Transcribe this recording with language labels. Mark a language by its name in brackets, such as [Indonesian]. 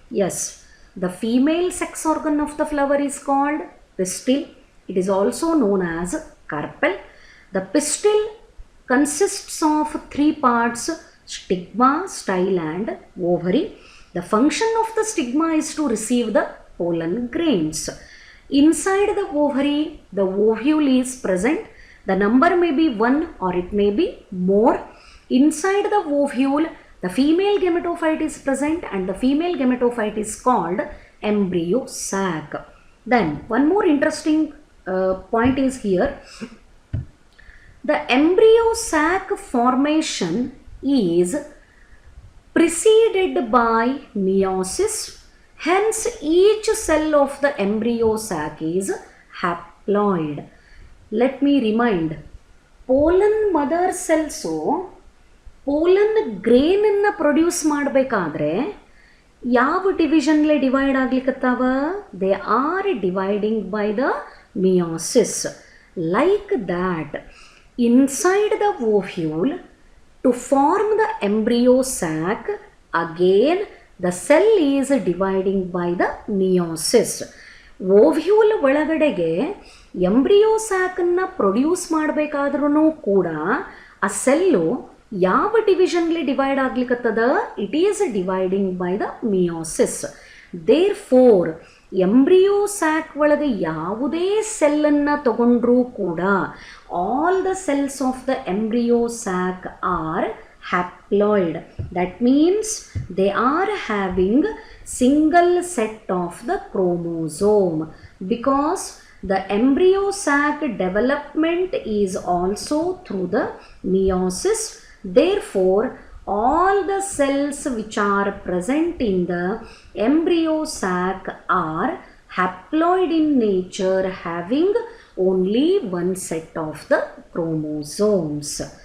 [English] Yes, the female sex organ of the flower is called pistil. It is also known as carpel. The pistil consists of three parts: stigma, style and ovary. The function of the stigma is to receive the pollen grains. Inside the ovary, the ovule is present. The number may be 1 or it may be more. Inside the ovule, the female gametophyte is present and the female gametophyte is called embryo sac. Then one more interesting point is here. The embryo sac formation is preceded by meiosis. Hence each cell of the embryo sac is haploid. Let me remind, [Kannada] pollen mother cells pollen grain ಅನ್ನು produce ಮಾಡಬೇಕಾದ್ರೆ ಯಾವ ಡಿವಿಷನ್ಲೆ divide ಆಗ್ಲಿಕ್ಕತ್ತಾವ? [English] They are dividing by the meiosis. Like that, inside the ovule to form the embryo sac, again the cell is dividing by the meiosis. [Kannada] Ovule ಒಳಗಡೆಗೆ embryo ಸ್ಯಾಕನ್ನು produce ಮಾಡಬೇಕಾದ್ರೂ ಕೂಡ ಆ cell ಯಾವ ಡಿವಿಷನ್ಲಿ divide ಆಗ್ಲಿಕ್ಕತ್ತದ? [English] It is dividing by the meiosis. Therefore [Kannada] embryo sack ಒಳಗೆ ಯಾವುದೇ ಸೆಲ್ಲನ್ನು ತಗೊಂಡ್ರೂ ಕೂಡ [English] All the cells of the embryo sac are haploid. That means they are having single set of the chromosome, because the embryo sac development is also through the meiosis. Therefore, all the cells which are present in the embryo sac are haploid in nature, having only one set of the chromosomes.